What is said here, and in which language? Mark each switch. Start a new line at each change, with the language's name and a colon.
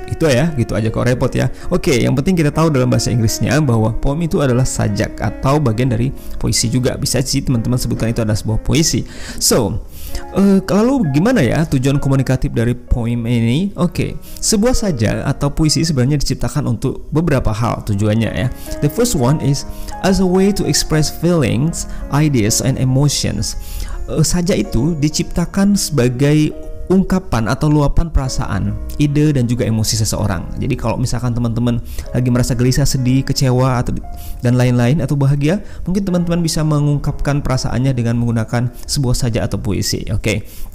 Indonesian: Itu ya, gitu aja kok repot ya. Oke, yang penting kita tahu dalam bahasa Inggrisnya bahwa poem itu adalah sajak atau bagian dari puisi juga. Bisa sih teman-teman sebutkan itu adalah sebuah puisi. So, lalu gimana ya tujuan komunikatif dari poem ini? Oke, sebuah sajak atau puisi sebenarnya diciptakan untuk beberapa hal tujuannya ya.
English: The first one is as a way to express feelings, ideas, and emotions.
Indonesian: Sajak itu diciptakan sebagai ungkapan atau luapan perasaan, ide dan juga emosi seseorang. Jadi kalau misalkan teman-teman lagi merasa gelisah, sedih, kecewa atau dan lain-lain atau bahagia, mungkin teman-teman bisa mengungkapkan perasaannya dengan menggunakan sebuah sajak atau puisi. Oke.